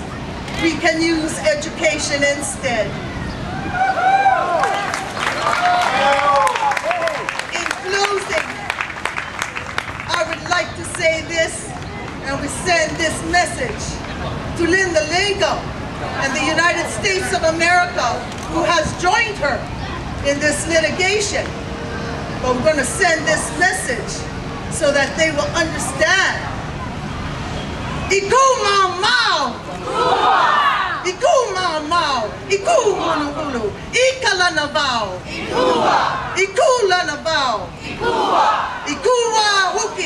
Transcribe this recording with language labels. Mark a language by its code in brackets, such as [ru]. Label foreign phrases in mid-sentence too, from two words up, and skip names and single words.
[en] We can use education instead. In closing, I would like to say this, and we send this message to Linda Lingo and the United States of America, who has joined her in this litigation. But we're going to send this message so that they will understand. Iku mau mau, iku mau mau, iku hulu hulu, ikalana bao, iku lana bao, iku wa